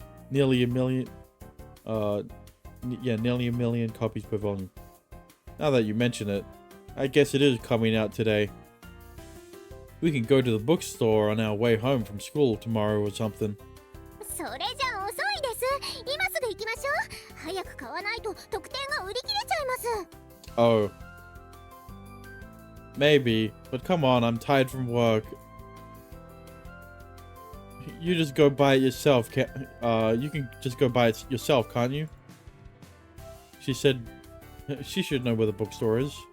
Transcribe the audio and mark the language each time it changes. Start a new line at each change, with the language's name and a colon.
English: Nearly a million copies per volume. Now that you mention it, I guess it is coming out today. We can go to the bookstore on our way home from school tomorrow or something.
Japanese: それじゃ遅いです。今すぐ行きましょう。早く買わないと特典が売り切れちゃいます。
English: Oh. Maybe, but come on, I'm tired from work. You just go buy it yourself, you can just go buy it yourself, can't you? She said she should know where the bookstore is.